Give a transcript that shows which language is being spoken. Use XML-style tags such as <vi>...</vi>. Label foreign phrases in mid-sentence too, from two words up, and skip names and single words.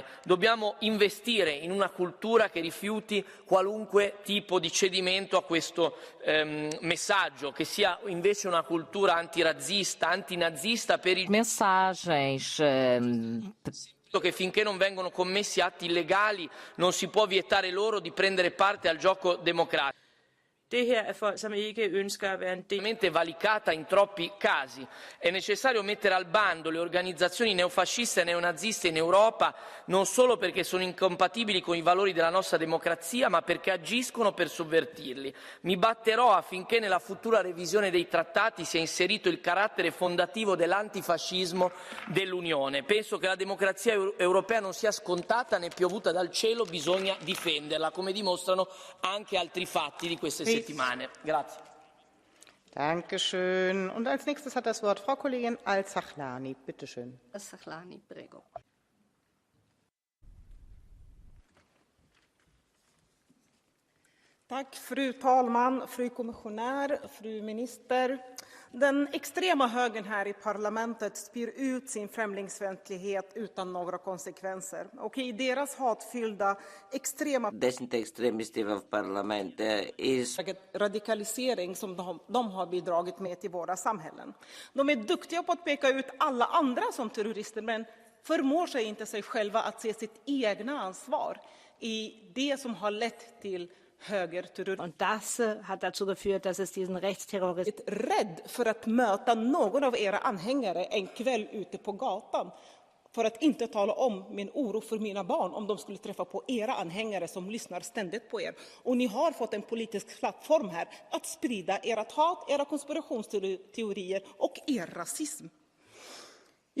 <it>Dobbiamo investire in una cultura che rifiuti qualunque tipo di cedimento a questo messaggio, che sia invece una cultura antirazzista, antinazista per i che finché non vengono commessi atti illegali non si può vietare loro di prendere parte al gioco democratico.</it> <da>Det her er folk, som ikke ønsker at være en del.</da> <it>Valicata in troppi casi. È necessario mettere al bando le organizzazioni neofasciste e neonaziste in Europa, non solo perché sono incompatibili con i valori della nostra democrazia, ma perché agiscono per sovvertirli. Mi batterò affinché nella futura revisione dei trattati sia inserito il carattere fondativo dell'antifascismo dell'Unione. Penso che la democrazia europea non sia scontata né piovuta dal cielo, bisogna difenderla, come dimostrano anche altri fatti di queste settimane. Grazie.</it> <de>Dankeschön. Und als nächstes hat das Wort Frau Kollegin Al-Sahlani. Bitte schön.</de> <it>Al-Sahlani, prego.</it> <sv>Tack, fru talman, fru kommissionär, fru minister. Den extrema högern här i parlamentet spyr ut sin främlingsfientlighet utan några konsekvenser. Och i deras hatfyllda extrema radikalisering som de har bidragit med till våra samhällen. De är duktiga på att peka ut alla andra som terrorister, men förmår sig inte sig själva att se sitt egna ansvar i det som har lett till</sv> <de>Und das hat dazu geführt, dass es diesen Rechtsterrorismus.</de> <sv>Rädd för att möta någon av era anhängare en kväll ute på gatan, för att inte tala om min oro för mina barn om de skulle träffa på era anhängare som lyssnar ständigt på er. Och ni har fått en politisk plattform här att sprida ert hat, era konspirationsteorier och er rasism.</sv>